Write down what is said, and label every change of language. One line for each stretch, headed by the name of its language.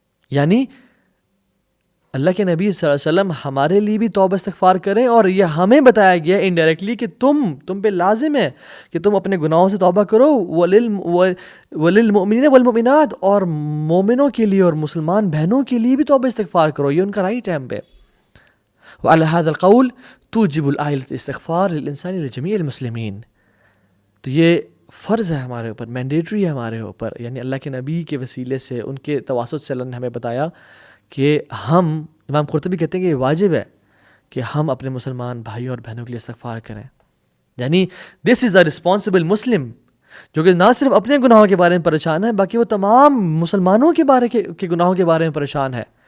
Urdu: یعنی اللہ کے نبی صلی اللہ علیہ وسلم ہمارے لیے بھی توبہ استغفار کریں, اور یہ ہمیں بتایا گیا انڈائریکٹلی کہ تم پہ لازم ہے کہ تم اپنے گناہوں سے توبہ کرو.
Arabic: وللمؤمنین والمؤمنات,
Urdu: اور مومنوں کے لیے اور مسلمان بہنوں کے لیے بھی توبہ استغفار کرو, یہ ان کا رائٹ ٹائم پہ.
Arabic: وعلى هذا القول توجب الآية الاستغفار للإنسان لجميع المسلمين.
Urdu: تو یہ فرض ہے ہمارے اوپر, مینڈیٹری ہے ہمارے اوپر. یعنی اللہ کے نبی کے وسیلے سے, ان کے تواسط سے اللہ نے ہمیں بتایا کہ ہم, امام قرطبی کہتے ہیں کہ یہ واجب ہے کہ ہم اپنے مسلمان بھائیوں اور بہنوں کے لیے استغفار کریں. یعنی
English: this is a responsible Muslim,
Urdu: جو کہ نہ صرف اپنے گناہوں کے بارے میں پریشان ہے, بلکہ وہ تمام مسلمانوں کے بارے کے گناہوں کے بارے میں پریشان ہے.